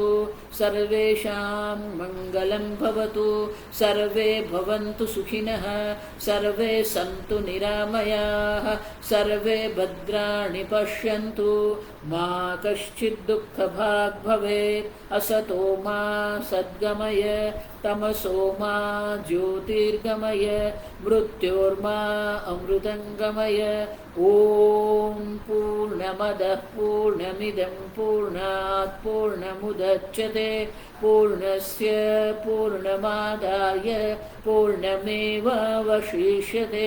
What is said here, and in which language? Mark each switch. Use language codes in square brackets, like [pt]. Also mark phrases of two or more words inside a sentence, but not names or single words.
[sa] સર્વેષાં મંગલં ભવતુ સર્વે ભવन्तુ સુખિનઃ સર્વે સन्तુ નિરામયાः સર્વે ભદ્રાણિ પશ્યन्तુ મા કશ્ચિत् દુઃખભાગ્ ભવેत् અસતો મા સદ્ગમય તમસો મા જ્યોતિર્ગમય મૃત્યુ मृत्योर्मा अमृतङ्गमय। ॐ पूर्णमदः पूर्णमिदं पूर्णात् पूर्णमुदच्यते पूर्णस्य पूर्णमादाय पूर्णमेवावशिष्यते।